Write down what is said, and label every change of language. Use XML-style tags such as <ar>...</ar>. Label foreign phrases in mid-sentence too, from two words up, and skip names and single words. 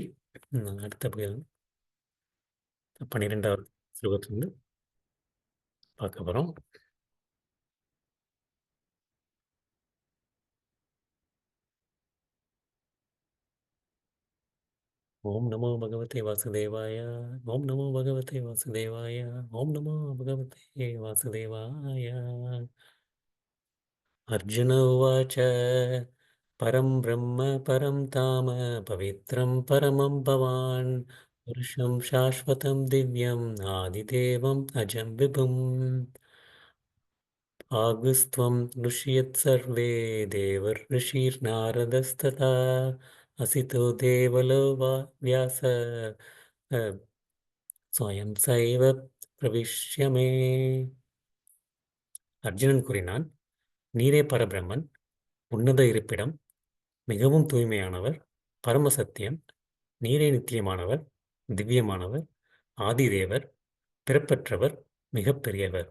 <ta>அடுத்த பகுதி வந்து 12வது ஸ்லோகத்திலிருந்து பார்க்க போறோம்.</ta> <sa>ओम् नमो भगवते वासुदेवाय. ओम् नमो भगवते वासुदेवाय। ओम् नमो भगवते वासुदेवाय. ஓம் நமோ பகவதே வாசுதேவாய. अर्जुन उवाच्च परं ब्रह्म परं धाम पवित्रं परमं भवान् पुरुषं शाश्वतं दिव्यम् आदिदेवम् अजं विभुम् आगुस्त्वं ऋषियत्सर्वे देवर्षिर्नारदस्तथा असितो देवलो वा व्यास स्वयं सैव प्रविश्य मे.</sa> <ta>அர்ஜுனன் கூறினான், நீரே பரபிரம்மன், உன்னத இருப்பிடம், மிகவும் தூய்மையானவர், பரமசத்தியம், நீரே நித்தியமானவர், திவ்யமானவர், ஆதிதேவர், பிறப்பற்றவர், மிகப் பெரியவர்.</ta>